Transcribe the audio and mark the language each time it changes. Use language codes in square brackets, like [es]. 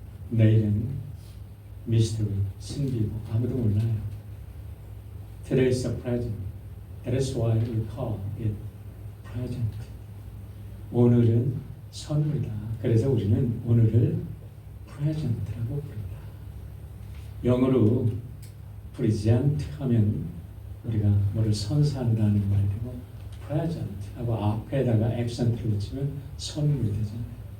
[ko] 내일은 mystery, 신비고 아무도 몰라요. [en] Today is the present. That is why we call it present. [ko] 오늘은 선물이다. 그래서 우리는 오늘을 present라고 부릅니다. 영어로 present 하면 우리가 뭐를 선사한다는 말이고 present 하고 앞에다가 accent를 붙이면 선물이 되잖아요.